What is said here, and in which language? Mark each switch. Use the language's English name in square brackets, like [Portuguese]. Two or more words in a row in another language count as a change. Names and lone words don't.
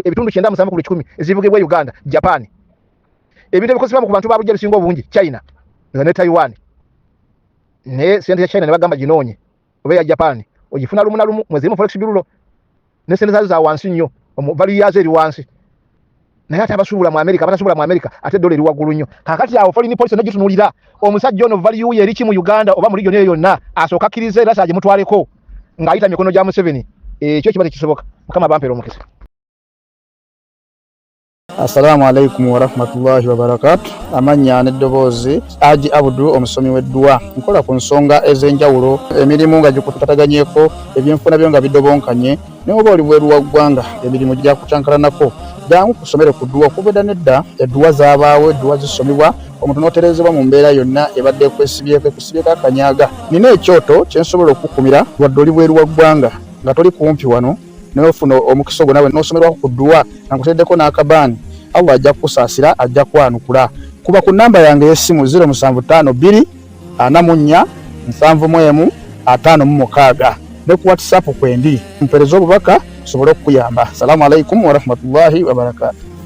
[Ganda] 97 ezivugibwa Uganda Japan ebintu ebikozesebwa ku bantu babujja bisinga obungi China ne Taiwan ne sente ya China ne bagamba ginoonye oba ya Japan ogifuna lumu na lumu mwezi mu [English] forex bureau [Ganda] ne sente zazo za wansi nnyo value yazo eri wansi naye ate abasuubula mu America abatasuubula mu America ate dola eri waggulu nnyo kakati awo [English] foreign policy [Ganda] n'egitunulira omusajja ono value ye eri ki mu Uganda oba mu region eyo yonna asooka akkiriza era saaje mutwaleko ng'ayita mikono gya Museveni ekyo kiba tekisoboka mukama bampera omukisa. [Arabic] السلام عليكم ورحمة الله وبركاته. [Ganda] Amanya n'eddoboozi Haji Abdul omusomi w'eddua nkola ku nsonga ez'enjawulo emirimu nga gikutataganyeko ebyenfuna byo nga bidobonkanye n'oba oli bweru wa ggwanga emirimu gya kucankalanako jangu kusomere ku ddua okubeda nedda eddua zaabaawo eddua zisomibwa omuntu n'oterezebwa mu mbeera yonna ebadde ekwesibyeko akanyaaga nina ekyoto kyensobola okukumira wadde oli bweru wa ggwanga nga toli kumpi wano n'ofuna omukisa ogwo nawe n'osomerwako ku ddua nga nkuteddeko n'akabaani Allah ajja kukusaasira ajja kwanukula kuba ku namba yange y'essimu 0752 44 71 56 ne ku WhatsApp kwendi mpereza obubaka sobole okuyamba. [Arabic] السلام عليكم ورحمة الله وبركاته.